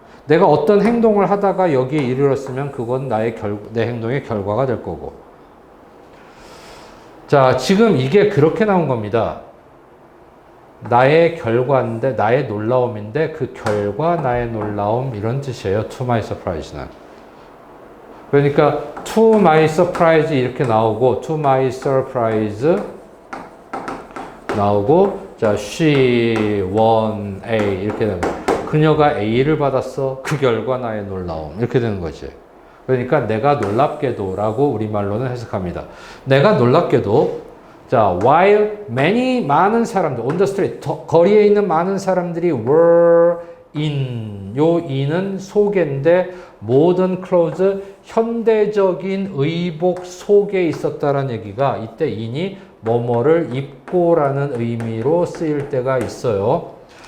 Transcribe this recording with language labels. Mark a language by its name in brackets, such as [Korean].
[Korean] 내가 어떤 행동을 하다가 여기에 이르렀으면 그건 내 행동의 결과가 될 거고. 자, 지금 이게 그렇게 나온 겁니다. 나의 결과인데, 나의 놀라움인데, 그 결과, 나의 놀라움, 이런 뜻이에요. [English] To my surprise는. [Korean] 그러니까, [English] to my surprise [Korean] 이렇게 나오고, to my surprise 나오고, 자, [English] she won A [Korean] 이렇게 되는 거예요. 그녀가 A를 받았어. 그 결과 나의 놀라움. 이렇게 되는 거지. 그러니까 내가 놀랍게도 라고 우리말로는 해석합니다. 내가 놀랍게도, 자, while 많은 사람들, [English] on the street, [Korean] 거리에 있는 많은 사람들이 [English] were in, [Korean] 요 in은 속인데, [English] modern clothes, [Korean] 현대적인 의복 속에 있었다라는 얘기가 이때 in이 뭐뭐를 입고라는 의미로 쓰일 때가 있어요.